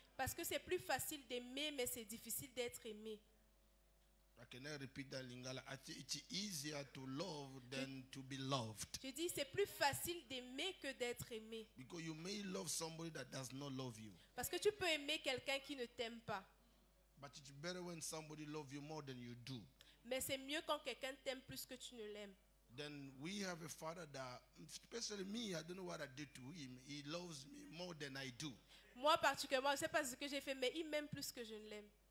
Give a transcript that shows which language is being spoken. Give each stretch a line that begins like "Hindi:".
French: Parce que c'est plus facile d'aimer, mais c'est difficile d'être aimé.
English: Can I repeat that, Lingala? I think it's easier to love than to be loved.
French: Je dis c'est plus facile d'aimer que d'être aimé.
English: Because you may love somebody that does not love you.
French: Parce que tu peux aimer quelqu'un qui ne t'aime pas.
English: But it's better when somebody loves you more than you do.
French: Mais c'est mieux quand quelqu'un t'aime plus que tu ne l'aimes.
English: Then we have a father that, especially me, I don't know what I did to him. He loves me more than I do.
French: Moi particulièrement, je ne sais pas ce que j'ai fait, mais il m'aime plus que je ne l'aime.